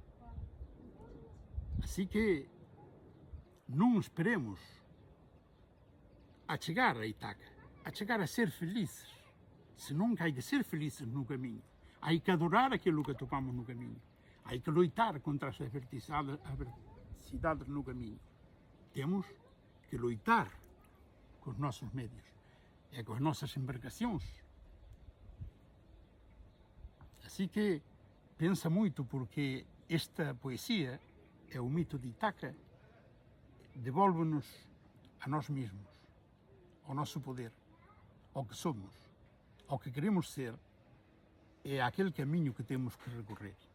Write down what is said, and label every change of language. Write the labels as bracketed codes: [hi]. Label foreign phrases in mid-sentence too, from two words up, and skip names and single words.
[gl] Así que non esperemos a chegar a Ítaca, a chegar a ser felizes, senón que hai de ser felices no camiño. Hai que adorar aquilo que topamos no camiño. Hai que loitar contra as adversidades no camiño. Temos que loitar cos nosos medios. [pt] é com as nossas embarcações. Assim que pensa muito, porque esta poesia é o mito de Ítaca, devolve-nos a nós mesmos, ao nosso poder, ao que somos, ao que queremos ser, é aquele caminho que temos que recorrer.